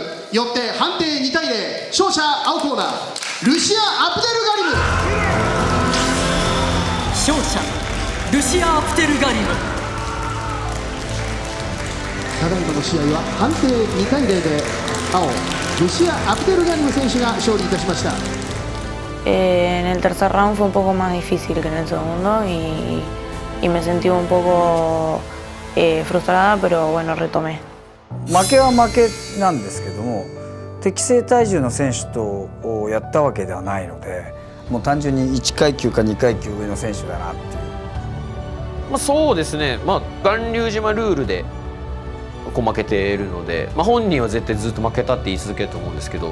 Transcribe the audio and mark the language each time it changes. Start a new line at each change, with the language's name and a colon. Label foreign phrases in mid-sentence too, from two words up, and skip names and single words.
Japanese: よって判定2対0、勝者青コーナールシア・アブデルガリム。勝者ルシア・アプテルガリム。ただいまの試合は判定2対0で青ルシア・アプテルガリム選手が勝利いたしました。
Spanish: En el tercer round fue un poco más difícil que en el segundo y me sentí un poco frustrada, pero bueno, retomé.
Japanese: 負けは負けなんですけども、適正体重の選手とやったわけではないので、もう単純に1階級か2階級上の選手だなっていう。そうですね、巌流島ルールで負けているので、本人は絶対ずっと負けたって言い続けると思うんですけど、